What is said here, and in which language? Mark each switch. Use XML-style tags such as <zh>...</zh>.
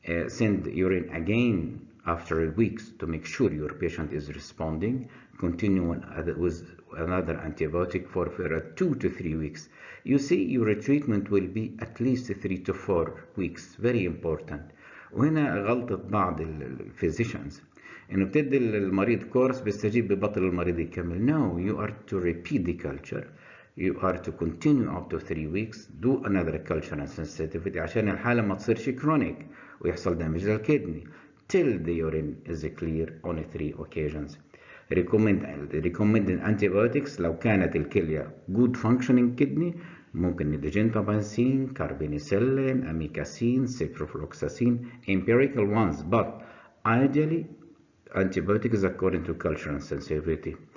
<en>Send urine again after weeks to make sure your patient is responding. Continue with another antibiotic for 2 to 3 weeks. You see, your treatment will be at least 3 to 4 weeks. Very important.</en> <ar>وهنا غلطة بعض الفيزيشنز إنه بتدي المريض كورس بيستجيب ببطل المريض يكمل.</ar> <en>No, you are to repeat the culture. You are to continue up to 3 weeks. Do another culture and sensitivity</en> <ar>عشان الحالة ما تصيرش</ar> <en>chronic</en> <ar>ويحصل</ar> <en>damage للكدني till the urine is clear on 3 occasions. recommended antibiotics</en> <ar>لو كانت الكلية</ar> <en>good functioning kidney</en> <ar>ممكن نديجين</ar> <en>طبانسين، carbenicillin, amikacin, ciprofloxacin, empirical ones, but ideally antibiotics according to culture and sensitivity.</en>